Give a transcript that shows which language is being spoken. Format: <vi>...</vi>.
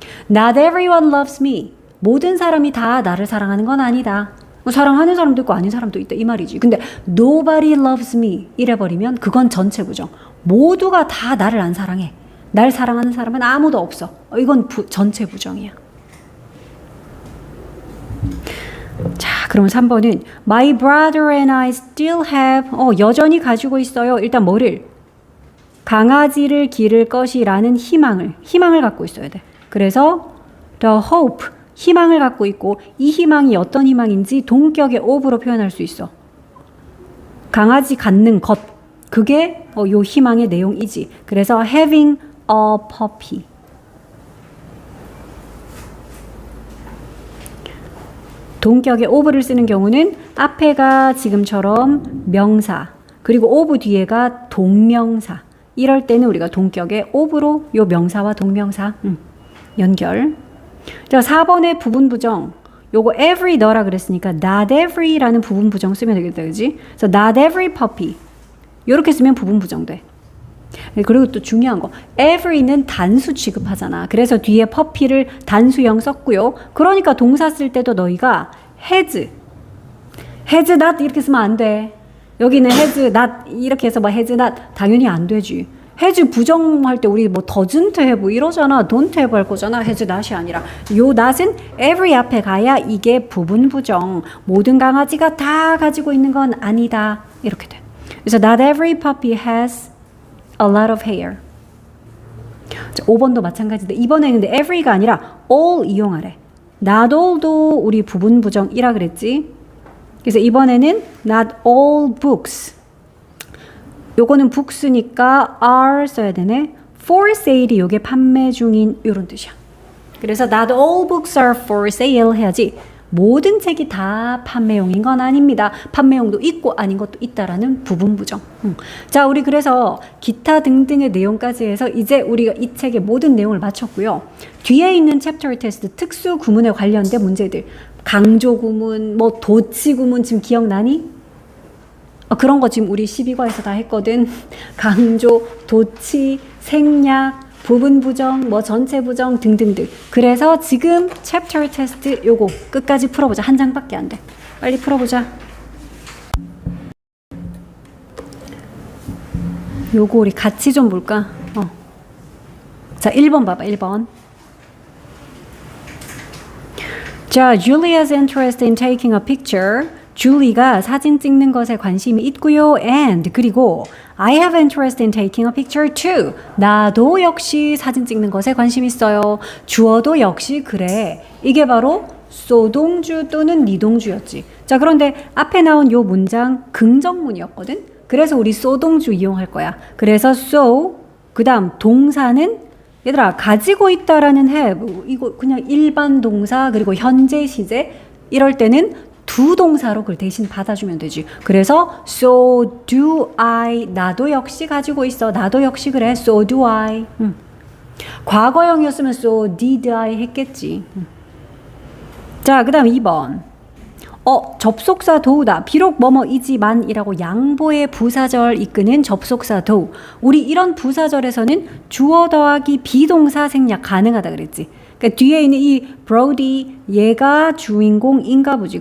<en>Not everyone loves me.</en> <ko>모든 사람이 다 나를 사랑하는 건 아니다. 사랑하는 사람도 있고 아닌 사람도 있다 이 말이지. 근데 nobody loves me 이래버리면 그건 전체 부정. 모두가 다 나를 안 사랑해. 날 사랑하는 사람은 아무도 없어. 이건 전체 부정이야.</ko> <en>자, 그럼 3번은 My brother and I still have.</en> <ko>여전히 가지고 있어요. 일단 뭐를? 강아지를 기를 것이라는 희망을 갖고 있어야 돼. 그래서 the hope, 희망을 갖고 있고 이 희망이 어떤 희망인지 동격의 of로 표현할 수 있어. 강아지 갖는 것. 그게 요 희망의 내용이지.</ko> <en>그래서 having a puppy.</en> <ko>동격의 of를 쓰는 경우는 앞에가 지금처럼 명사, 그리고 of 뒤에가 동명사. 이럴 때는 우리가 동격의 of로 요 명사와 동명사 연결. 자, 4번의 부분 부정. 요거 every 너라 그랬으니까 not every 라는 부분 부정 쓰면 되겠다, 그지?</ko> <en>그래서 not every puppy.</en> <ko>요렇게 쓰면 부분 부정돼. 그리고 또 중요한 거, every는 단수 취급하잖아. 그래서 뒤에 puppy를 단수형 썼고요. 그러니까 동사 쓸 때도 너희가 has not 이렇게 쓰면 안 돼. 여기는 has not 이렇게 해서 has not 당연히 안 되지. has 부정할 때 우리 뭐 doesn't have 이러잖아. don't have 할 거잖아. has not 이 아니라. 요 not은 every 앞에 가야 이게 부분 부정. 모든 강아지가 다 가지고 있는 건 아니다. 이렇게 돼.</ko> <en>그래서 not every puppy has a lot of hair.</en> <ko>자, 5번도 마찬가지인데 이번에는 근데 every가 아니라 all 이용하래. not all 도 우리 부분 부정이라 그랬지.</ko> <en>그래서 이번에는 not all books.</en> <ko>요거는 books니까 are 써야 되네. for sale 이 요게 판매 중인 요런 뜻이야.</ko> <en>그래서 not all books are for sale 해야지.</en> <ko>모든 책이 다 판매용인 건 아닙니다. 판매용도 있고 아닌 것도 있다라는 부분 부정. 자, 우리 그래서 기타 등등의 내용까지 해서 이제 우리가 이 책의 모든 내용을 마쳤고요. 뒤에 있는 챕터 테스트 특수 구문에 관련된 문제들. 강조 구문, 뭐 도치 구문 지금 기억나니? 그런 거 지금 우리 12과에서 다 했거든. 강조, 도치, 생략, 부분 부정, 뭐 전체 부정 등등등. 그래서 지금 챕터 테스트 요거 끝까지 풀어보자. 한 장밖에 안 돼. 빨리 풀어보자. 요거 우리 같이 좀 볼까? 자, 1번 봐봐. 1번.</ko> <en>자, Julia's interest in taking a picture.</en> <ko>줄리가 사진 찍는 것에 관심이 있고요.</ko> <en>And 그리고 I have interest in taking a picture too.</en> <ko>나도 역시 사진 찍는 것에 관심 있어요. 주어도 역시 그래. 이게 바로 소동주 또는 니동주였지. 자, 그런데 앞에 나온 요 문장 긍정문이었거든. 그래서 우리 소동주 이용할 거야. 그래서 so 그 다음 동사는 얘들아 가지고 있다라는 have 이거 그냥 일반 동사 그리고 현재 시제 이럴 때는 두 동사로 그걸 대신 받아주면 되지. 그래서 so do I 나도 역시 가지고 있어. 나도 역시 그래. so do I. 과거형이었으면 so did I 했겠지. 자, 그 다음 2번. 접속사 도우다. 비록 뭐뭐이지만 이라고 양보의 부사절 이끄는 접속사 도우. 우리 이런 부사절에서는 주어 더하기 비동사 생략 가능하다 그랬지. 그러니까 뒤에 있는 이 브로디 얘가 주인공인가 보지.</ko>